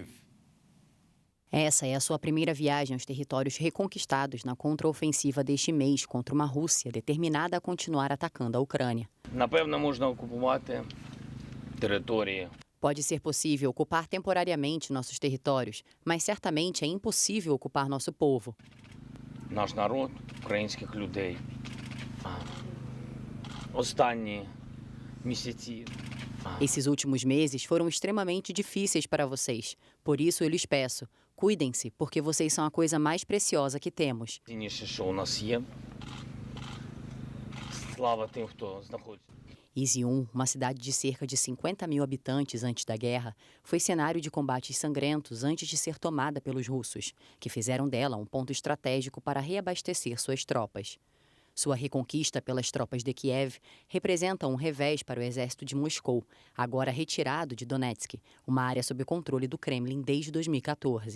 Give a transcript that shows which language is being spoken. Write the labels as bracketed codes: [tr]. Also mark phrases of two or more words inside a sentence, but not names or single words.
[pt] Essa é a sua primeira viagem aos territórios reconquistados na contraofensiva deste mês contra uma Rússia determinada a continuar atacando a Ucrânia. Pode ser possível ocupar temporariamente nossos territórios, mas certamente é impossível ocupar nosso povo. [uk] Наш народ, українських людей, останні місяці. [pt] Esses últimos meses foram extremamente difíceis para vocês. Por isso eu lhes peço, cuidem-se, porque vocês são a coisa mais preciosa que temos. [uk] Цінніше, що у нас є. Слава тим, хто знаходиться. [pt] Izium, uma cidade de cerca de 50 mil habitantes antes da guerra, foi cenário de combates sangrentos antes de ser tomada pelos russos, que fizeram dela um ponto estratégico para reabastecer suas tropas. Sua reconquista pelas tropas de Kiev representa um revés para o exército de Moscou, agora retirado de Donetsk, uma área sob controle do Kremlin desde 2014.